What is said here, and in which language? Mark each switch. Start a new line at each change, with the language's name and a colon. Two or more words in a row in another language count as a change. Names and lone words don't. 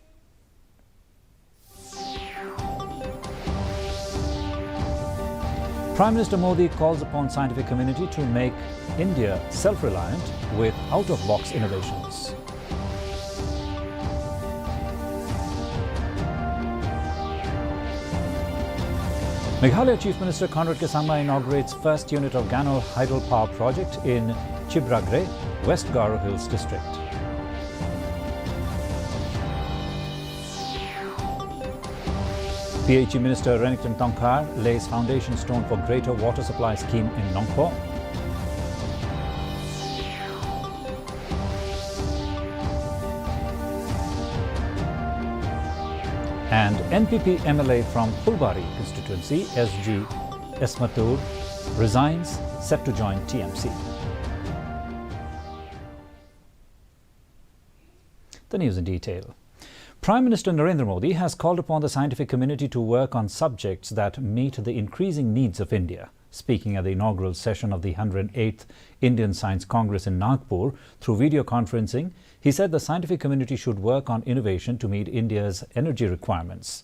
English: Prime Minister Modi calls upon scientific community to make India self-reliant with out-of-box innovations. Meghalaya Chief Minister Conrad Kesangma inaugurates first unit of Ganol hydropower project in Chibragre, West Garo Hills district. PHE Minister Renington Tongkhar lays foundation stone for greater water supply scheme in Nongpo. And NPP MLA from Pulbari constituency, SG Esmatur, resigns, set to join TMC. The news in detail. Prime Minister Narendra Modi has called upon the scientific community to work on subjects that meet the increasing needs of India. Speaking at the inaugural session of the 108th Indian Science Congress in Nagpur through video conferencing, he said the scientific community should work on innovation to meet India's energy requirements.